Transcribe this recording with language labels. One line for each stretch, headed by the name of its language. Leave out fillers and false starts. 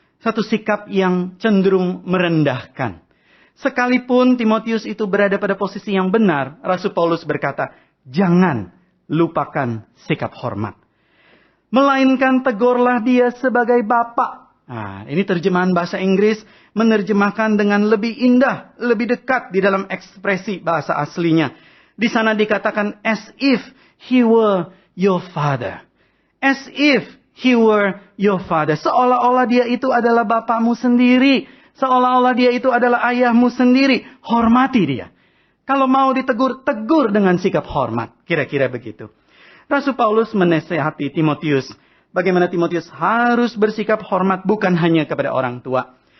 Indonesian: Satu sikap yang cenderung merendahkan. Sekalipun Timotius itu berada pada posisi yang benar, Rasul Paulus berkata, jangan lupakan sikap hormat. Melainkan tegurlah dia sebagai bapa. Nah, ini terjemahan bahasa Inggris menerjemahkan dengan lebih indah, lebih dekat di dalam ekspresi bahasa aslinya. Di sana dikatakan
English: as if he were your father. As if he were your father.
Indonesian: Seolah-olah dia itu adalah bapamu sendiri. Seolah-olah dia itu adalah ayahmu sendiri. Hormati dia. Kalau mau ditegur, tegur dengan sikap hormat. Kira-kira begitu. Rasul Paulus menasihati Timotius. Bagaimana Timotius harus bersikap hormat bukan hanya kepada orang tua.